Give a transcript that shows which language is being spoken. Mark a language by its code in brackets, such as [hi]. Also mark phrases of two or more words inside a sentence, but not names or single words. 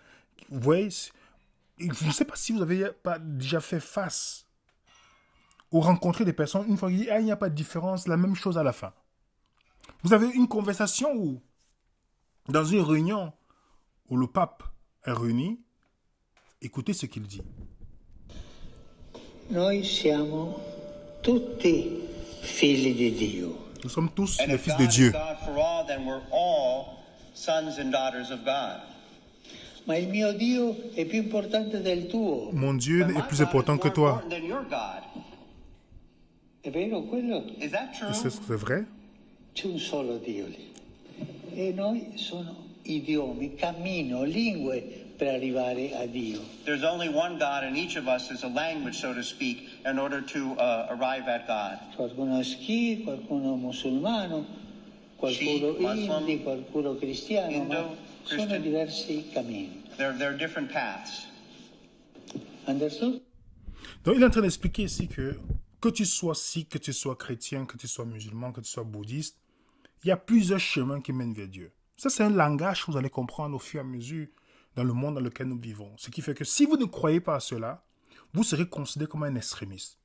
[fr] Vous voyez, je ne sais pas si vous avez pas déjà fait face ou rencontré des personnes une fois qui disent « Ah, il n'y a pas de différence, la même chose à la fin. » Vous avez une conversation où, dans une réunion où le pape est réuni, écoutez ce qu'il dit. [it] Noi siamo tutti figli di Dio. [fr] Nous sommes tous les fils de Dieu. [it] Ma il mio Dio è più importante del tuo. [fr] Mon Dieu est plus important que toi. [it] È vero quello? [fr] C'est vrai? [it] C'è un solo Dio lì. E noi sono idiomi, cammino, lingue per arrivare a Dio. [en] There's only one God, and each of us is a language, so to speak, in order to arrive at God. [it] Qualcuno è Sikh, qualcuno musulmano, qualcuno hindi, qualcuno cristiano, Hindu, ma sono Christian. diversi cammini. [en] There are different paths. Understood? [fr] Donc il est en train d'expliquer ici que tu sois sikh, que tu sois chrétien, que tu sois musulman, que tu sois bouddhiste, il y a plusieurs chemins qui mènent vers Dieu. Ça, c'est un langage que vous allez comprendre au fur et à mesure dans le monde dans lequel nous vivons. Ce qui fait que si vous ne croyez pas à cela, vous serez considéré comme un extrémiste.